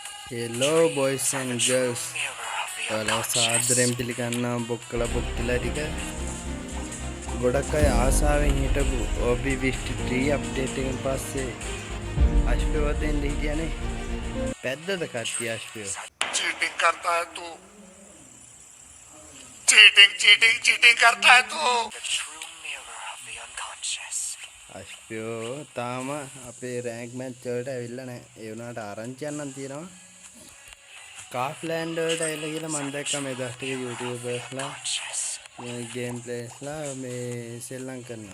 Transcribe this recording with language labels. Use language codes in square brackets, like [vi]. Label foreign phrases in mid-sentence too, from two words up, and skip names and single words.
[en] Hello boys and girls. [si] ඔයාලා සාදරයෙන් පිළිගන්නවා බොක්කලා බොක්කිලා ටික. ගොඩක් අය ආසාවෙන් හිටපු OB23 අප්ඩේට් එකෙන් පස්සේ අශ්පව දෙන්න හිටියනේ. පැද්දද කට්ටිය අශ්පව. [hi] चीटिंग करता है तू चीटिंग करता है तू [si] අශ්පව තාම අපේ [en] rank match [si] වලට ඇවිල්ලා නැහැ. ඒ වුණාට ආරංචි යන්නන් තියෙනවා. කාෆ්ලෑන්ඩ් වලට ඇවිල්ලා කියලා මම දැක්කා මේ දවස් ටික YouTubersලා මේ [en] game plays [si] මේ සෙල්ලම් කරනවා.